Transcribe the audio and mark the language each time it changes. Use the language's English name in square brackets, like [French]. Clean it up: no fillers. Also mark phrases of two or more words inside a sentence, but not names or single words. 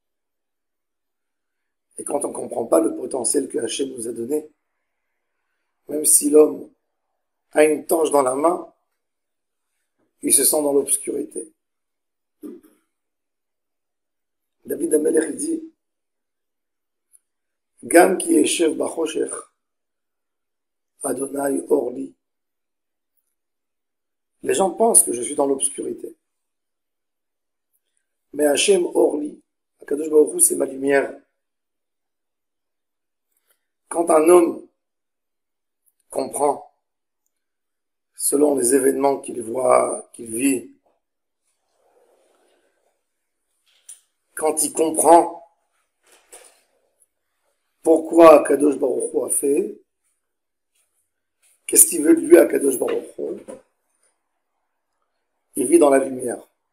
[French] Et quand on ne comprend pas le potentiel que Hachem nous a donné, même si l'homme a une torche dans la main, il se sent dans l'obscurité. David Amelech dit, [Hebrew] גם כי ישב בחושך אדני אורי. [French] Les gens pensent que je suis dans l'obscurité. Mais [Hebrew] השם אורי הקדוש ברוך הוא, [French] c'est ma lumière. Quand un homme comprend, selon les événements qu'il voit, qu'il vit, quand il comprend pourquoi [Hebrew] קדוש ברוך הוא [French] a fait, qu'est-ce qu'il veut de lui à [Hebrew] קדוש ברוך הוא, [French] il vit dans la lumière.